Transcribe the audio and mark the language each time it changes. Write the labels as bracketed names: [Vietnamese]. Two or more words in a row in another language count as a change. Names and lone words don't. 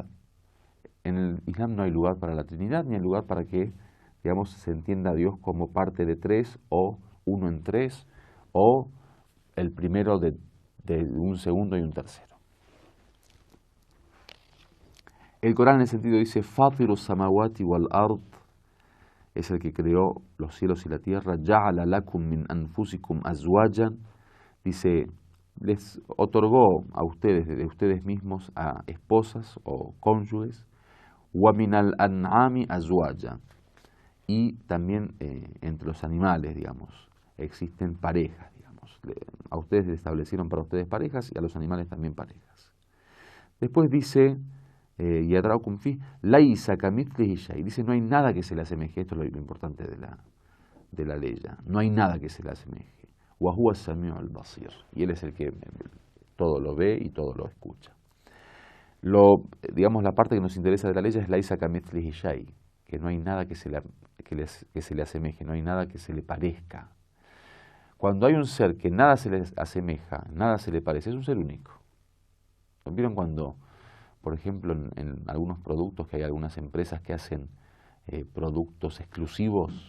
[Spanish] En el Islam no hay lugar para la Trinidad, ni hay lugar para que, digamos, se entienda a Dios como parte de tres, o uno en tres, o el primero de un segundo y un tercero. El Corán en ese sentido dice, [Arabic] فاطر السماوات والأرض, [Spanish] es el que creó los cielos y la tierra, [Arabic] جعل لكم من أنفسكم أزواجا, [Spanish] dice, les otorgó a ustedes, de ustedes mismos, a esposas o cónyuges, [Arabic] ومن الأنعام أزواجا, [Spanish] y también entre los animales, digamos, existen parejas, digamos. A ustedes les establecieron para ustedes parejas y a los animales también parejas. Después dice, [Arabic] يذرؤكم في ليس كمثله شيء, [Spanish] dice, no hay nada que se le asemeje. Esto es lo importante de la ley. No hay nada que se le asemeje. [Arabic] وهو السميع البصير, [Spanish] y él es el que todo lo ve y todo lo escucha. Digamos, la parte que nos interesa de la ley es [Arabic] ليس كمثله شيء, [Spanish] que no hay nada que se le asemeje, no hay nada que se le parezca. Cuando hay un ser que nada se le asemeja, nada se le parece, es un ser único. ¿Vieron cuando, por ejemplo, en algunos productos, que hay algunas empresas que hacen productos exclusivos?